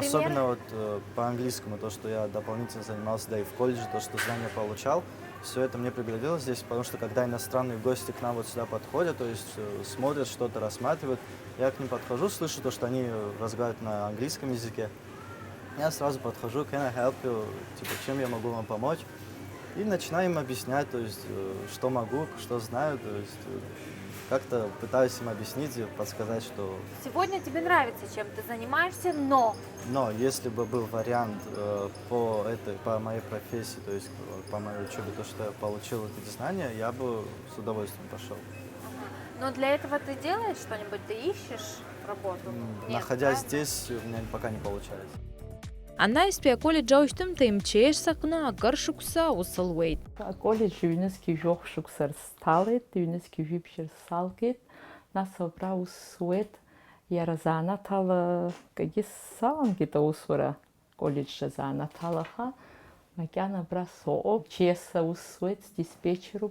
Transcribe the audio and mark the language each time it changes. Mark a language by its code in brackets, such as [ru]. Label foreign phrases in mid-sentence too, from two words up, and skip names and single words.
[ru] Особенно вот по английскому, то, что я дополнительно занимался, да и в колледже, то, что знания получал, все это мне пригодилось здесь, потому что когда иностранные гости к нам вот сюда подходят, то есть смотрят, что-то рассматривают, я к ним подхожу, слышу то, что они разговаривают на английском языке. Я сразу подхожу, [en] can I help you? [ru] Типа, чем я могу вам помочь? И начинаю им объяснять, то есть, что могу, что знаю, то есть, как-то пытаюсь им объяснить и подсказать, что... Сегодня тебе нравится, чем ты занимаешься, но... Но если бы был вариант по моей профессии, то есть по моей учебе, то, что я получил эти знания, я бы с удовольствием пошел. Но для этого ты делаешь что-нибудь? Ты ищешь работу? Нет, Находясь правда? здесь, у меня пока не получается. [ab] Анаиспи колледж аушьтымта имчееш саҟны акыр шықәса аус луеит. Аколледж ҩнызқьи жәохә шықәса сҭалеит, ҩнызқьи жәибжьыр салгеит, нас абра аус суеит, иара заанаҭала кагьы саламгеит аусура колледжшәа заанаҭалаха, макьана абра соҟоуп, ЧС аус суеит, сдиспетчеруп.